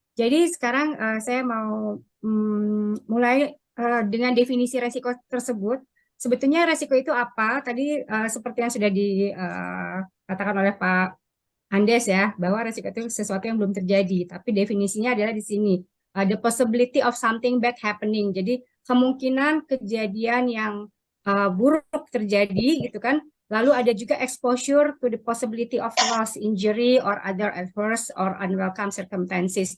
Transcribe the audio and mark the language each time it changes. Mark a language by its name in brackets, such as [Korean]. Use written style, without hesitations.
[Indonesian] Jadi sekarang saya mau mulai dengan definisi resiko tersebut. Sebetulnya resiko itu apa? Tadi seperti yang sudah dikatakan oleh Pak Andes ya, bahwa resiko itu sesuatu yang belum terjadi. Tapi definisinya adalah di sini. [English] The possibility of something bad happening. [Indonesian] Jadi kemungkinan kejadian yang buruk terjadi gitu kan. Lalu ada juga [English] exposure to the possibility of loss, injury, or other adverse or unwelcome circumstances.